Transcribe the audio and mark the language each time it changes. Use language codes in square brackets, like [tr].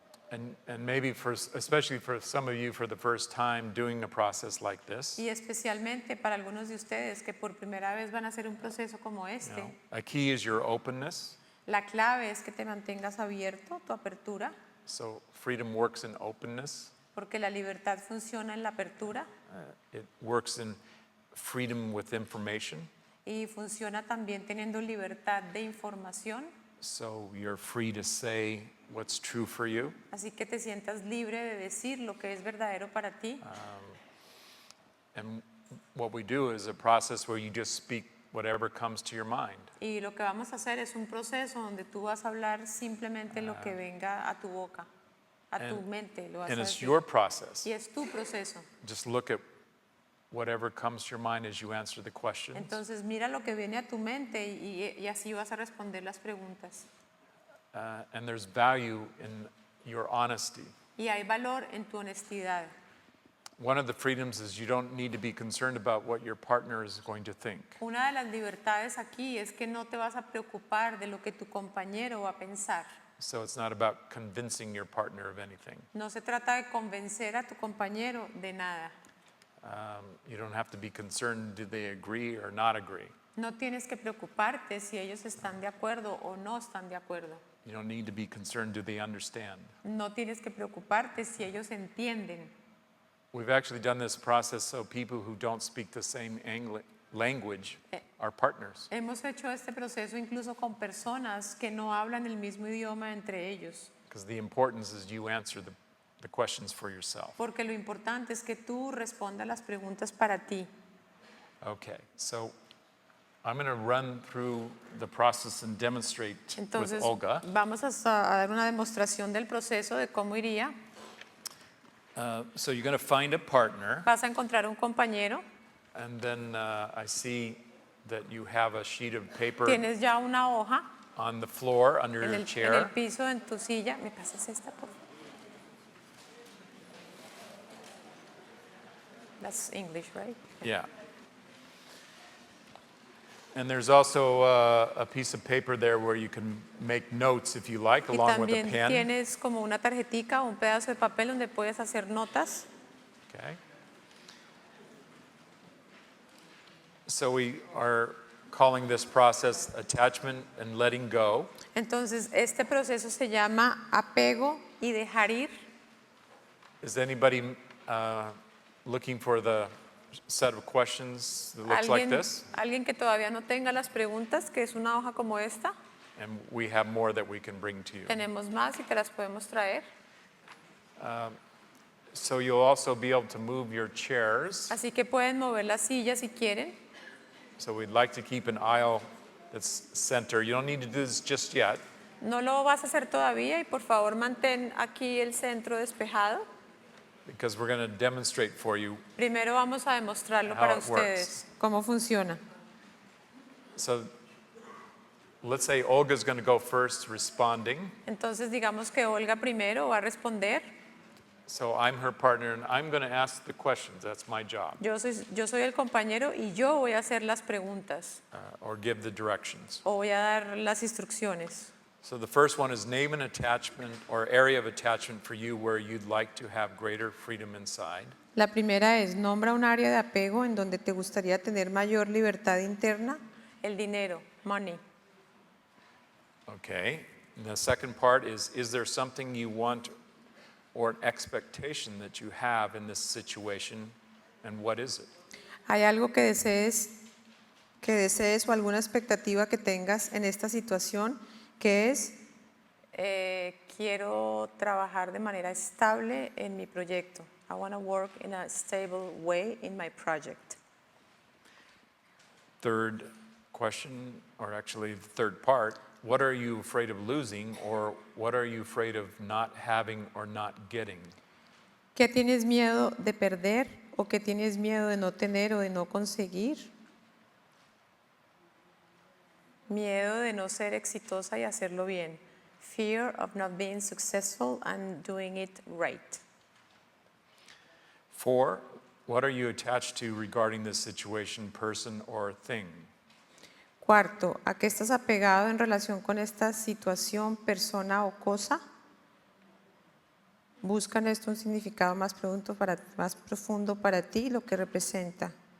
[en] And maybe especially for some of you for the first time doing a process like this, [es] Y especialmente para algunos de ustedes que por primera vez van a hacer un proceso como este, [en] a key is your openness. [es] la clave es que te mantengas abierto, tu apertura, [en] So freedom works in openness. [es] porque la libertad funciona en la apertura. [en] It works in freedom with information. [es] y funciona también teniendo libertad de información, [en] So you're free to say what's true for you. [es] así que te sientas libre de decir lo que es verdadero para ti. [en] And what we do is a process where you just speak whatever comes to your mind. [es] Y lo que vamos a hacer es un proceso donde tú vas a hablar simplemente lo que venga a tu boca, a tu mente, lo vas a [en] And it's [es] decir. [en] your process. [es] Y es tu proceso. [en] Just look at whatever comes to your mind as you answer the questions. [es] Entonces mira lo que viene a tu mente y así vas a responder las preguntas. [en] And there's value in your honesty. [es] Y hay valor en tu honestidad. [en] One of the freedoms is you don't need to be concerned about what your partner is going to think. [es] Una de las libertades aquí es que no te vas a preocupar de lo que tu compañero va a pensar. [en] So it's not about convincing your partner of anything. [es] No se trata de convencer a tu compañero de nada. [en] You don't have to be concerned, do they agree or not agree? [es] No tienes que preocuparte si ellos están de acuerdo o no están de acuerdo. [en] You don't need to be concerned, do they understand? [es] No tienes que preocuparte si ellos entienden. [en] We've actually done this process so people who don't speak the same language are partners. [es] Hemos hecho este proceso incluso con personas que no hablan el mismo idioma entre ellos. [en] Because the importance is you answer the questions for yourself. [es] Porque lo importante es que tú respondas las preguntas para ti. [en] Okay, so I'm going to run through the process and demonstrate [es] Entonces, [en] with Olga. [es] vamos a dar una demostración del proceso de cómo iría. [en] So you're going to find a partner, [es] Vas a encontrar un compañero. [en] and then I see that you have a sheet of paper [es] Tienes ya una hoja [en] on the floor under [es] en [en] your [es] el [en] chair. [es] piso, en tu silla. ¿Me pasas esta, por favor? [en] That's English, right? Yeah. And there's also a piece of paper there where you can make notes if you like, [es] Y [en] along with a [es] también [en] pen. [es] tienes como una tarjetica o un pedazo de papel donde puedes hacer notas. [en] Okay. So we are calling this process attachment and letting go. [es] Entonces, este proceso se llama apego y dejar ir. [en] Is anybody looking for the set of questions that looks like this? [es] Alguien que todavía no tenga las preguntas, que es una hoja como esta. [en] And we have more that we can bring to you. [es] Tenemos más y te las podemos traer. [en] So you'll also be able to move your chairs. [es] Así que pueden mover las sillas si quieren. [en] So we'd like to keep an aisle that's center. You don't need to do this just yet. [es] No lo vas a hacer todavía y por favor mantén aquí el centro despejado. [en] Because we're going to demonstrate for you. [es] Primero vamos a demostrarlo [en] How [es] para [en] it [es] ustedes, cómo funciona. [en] So let's say Olga's going to go first responding. [es] Entonces digamos que Olga primero va a responder. [en] So I'm her partner and I'm going to ask the questions. That's my job. [es] Yo soy el compañero y yo voy a hacer las preguntas [en] Or give the directions. [es] o voy a dar las instrucciones. [en] So the first one is name an attachment or area of attachment for you where you'd like to have greater freedom inside. [es] La primera es, nombra un área de apego en donde te gustaría tener mayor libertad interna. El dinero, [en] money. Okay. And the second part is there something you want or an expectation that you have in this situation, and what is it? [es] ¿Hay algo que desees o alguna expectativa que tengas en esta situación? Que es, quiero trabajar de manera estable en mi proyecto. [en] I want to work in a stable way in my project. Third question, or actually the third part, what are you afraid of losing, or what are you afraid of not having or not getting? [es] ¿Qué tienes miedo de perder o qué tienes miedo de no tener o de no conseguir? Miedo de no ser exitosa y hacerlo bien. [en] Fear of not being successful and doing it right. 4, what are you attached to regarding this situation, person, or thing? [es] Cuarto, ¿a qué estás apegado en relación con esta situación, persona o cosa? Busca en esto un significado más profundo para ti, lo que representa.